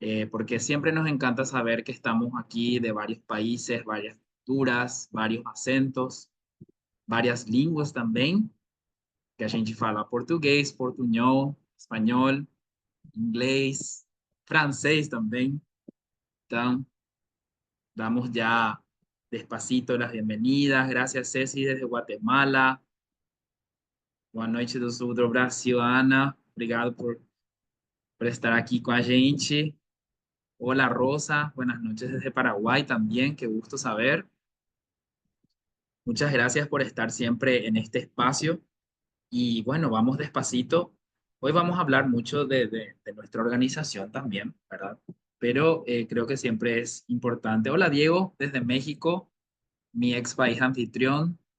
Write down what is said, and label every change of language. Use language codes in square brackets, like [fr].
[es] porque siempre nos encanta saber que estamos aquí de varios países, varias culturas, varios acentos, varias [pt] línguas também, que a gente fala português, portunhol, espanhol, inglês, francês também. [es] Então, damos ya despacito las bienvenidas. Gracias, Ceci, desde Guatemala. [pt] Boa noite do sul do Brasil, Ana. Obrigado por estar aqui com a gente. [es] Hola, Rosa. Buenas noches desde Paraguay también. Qué gusto saber. Muchas gracias por estar siempre en este espacio. Y bueno, vamos despacito. Hoy vamos a hablar mucho de nuestra organización también, ¿verdad? Pero creo que siempre es importante. Hola, Diego, desde México, mi ex país anfitrión.